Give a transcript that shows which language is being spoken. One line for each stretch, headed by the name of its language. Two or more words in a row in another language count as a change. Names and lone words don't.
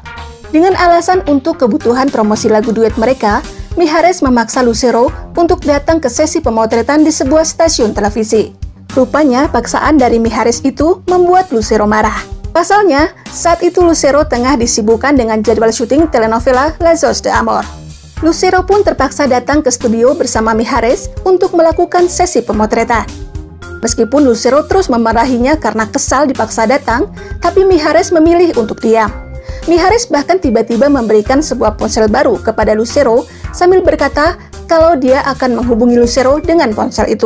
Indonesian: Dengan alasan untuk kebutuhan promosi lagu duet mereka, Mijares memaksa Lucero untuk datang ke sesi pemotretan di sebuah stasiun televisi. Rupanya, paksaan dari Mijares itu membuat Lucero marah. Pasalnya, saat itu Lucero tengah disibukkan dengan jadwal syuting telenovela Lazos de Amor. Lucero pun terpaksa datang ke studio bersama Mijares untuk melakukan sesi pemotretan. Meskipun Lucero terus memarahinya karena kesal dipaksa datang, tapi Mijares memilih untuk diam. Mijares bahkan tiba-tiba memberikan sebuah ponsel baru kepada Lucero sambil berkata kalau dia akan menghubungi Lucero dengan ponsel itu.